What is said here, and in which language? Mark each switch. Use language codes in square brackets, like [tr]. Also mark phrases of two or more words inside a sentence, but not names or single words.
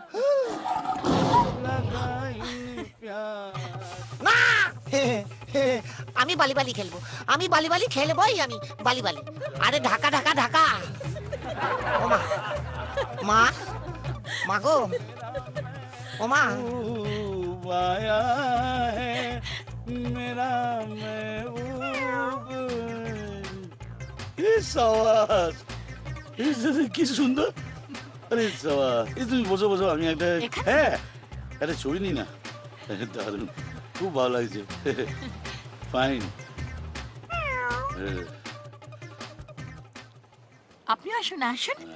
[bn] না আমি বালি বালি খেলবো, আমি বালি বালি খেলবোই, আমি বালি বালি। আরে ঢাকা ঢাকা ঢাকা। ও মা, মা মা গো, ও মা। [hi] माया है मेरा महबूब। [bn] এই সাওয়াস, কি সুন্দর। আরে সাওয়াস, এই তুমি বসো বসো, আমি একটা হ্যাঁ একটা ছবি নি না। দারুণ, খুব ভালো লাগছে। ফাইন। আপনি আসুন আসুন।